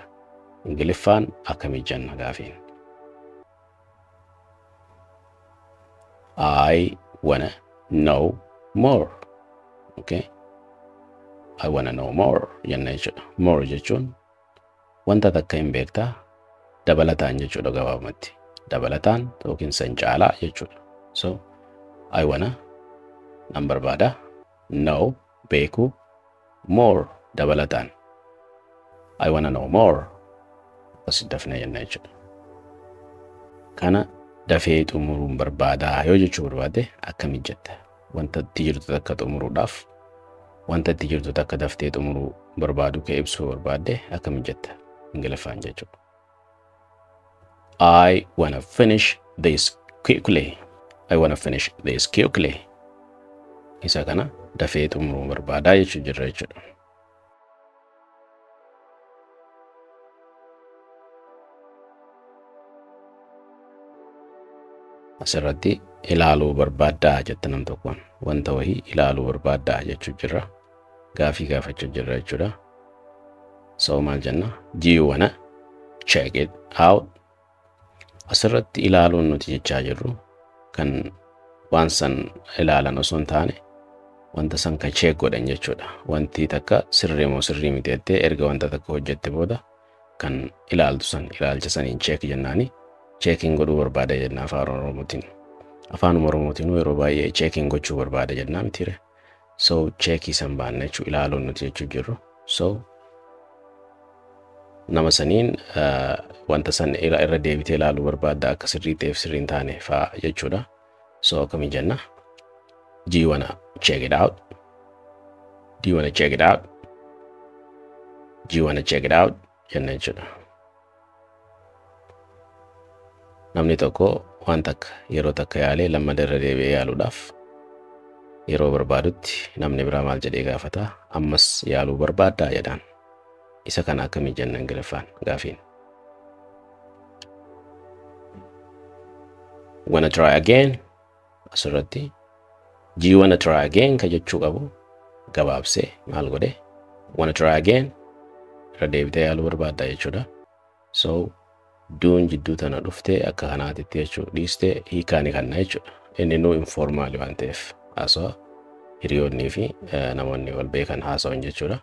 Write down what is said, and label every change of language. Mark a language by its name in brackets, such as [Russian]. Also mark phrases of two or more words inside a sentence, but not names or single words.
[Oromo] Ingiliffaan akkamii jenna gaafiin? [English] I wanna know more. [Oromo] Okay. [English] I wanna know more [Oromo] jenna jechuudha. More jechuun wanta takka hin beektaa dabalataan jechuudha gabaabumatti. Dabalataan yookiin san caalaa jechuudha. [English] So I wanna [Oromo] nan barbaada, know beekuu, more dabalataan. [English] I wanna know more [Oromo] as dafne jenna jechuudha. Kana dafee xumuruun barbaadaa yoo jechuu barbaade akkamii jetta? Wanta itti jirtu takka xumuruudhaaf wanta itti jirtu takka daftee xumuruu barbaadu kee ibsuu barbaadde akkamii jetta? Ingiliffaan jechuudha. [English] I wanna finish this quickly. I wanna finish this quickly. [Oromo] Isa kana dafee xumuruu barbaadaa jechuu jirra jechuudha. Asirratti ilaaluu barbaaddaa jetta nam tokkoon wanta wahii ilaaluu barbaaddaa jechuu jirra. Gaafii gaafachuu jirra jechuudha. So maal jenna? [English] Do you wanna check it out? [Oromo] Asirratti ilaaluun nuti jechaa jirru kan waan san ilaalan osoo hin taane wanta san ka check godhan jechuudha. Wanti takka sirrii moo sirrii miti jettee erga wanta takka hojjette booda kan ilaaltu san ilaalcha saniin check jennaani. Checking godhuu barbaada jenna afaan Oromootiin. Afaan Oromootiin yeroo baay'ee checking gochuu barbaada jenna mitire. So checkii san baanna jechuu ilaaluun nuti jechuu jirru. So nama saniin wanta san irra deebitee ilaaluu barbaadda akka sirrii ta'eef sirrii hin taane fa'aa jechuudha. So akkamii jenna? [English] Do you wanna check it out? Do you wanna check it out? Do you wanna check it out? [Oromo] Jenna jechuudha. Namni tokko waan takka yeroo takka yaalee lammata irra deebi'ee yaaluudhaaf yeroo barbaadutti namni biraa maal jedhee gaafata? Ammas yaaluu barbaaddaa jedhaan. Isa kana akkamii jenna Ingiliffaan gaafiin? [English] Wanna try again? [Oromo] Asirratti [English] do you wanna try again [Oromo] ka jechuu qabu gabaabsee maal godhe? [English] Wanna try again? [Oromo] Irra deebitee yaaluu barbaaddaa jechuudha. So duun jidduu tana dhuftee akka kanaatitti jechuu dhiistee hiikaani kanna jechuudha. Inni nuu informaali waan ta'eef haasawa hiriyoonnii fi namoonni wal beekan haasawan jechuudha.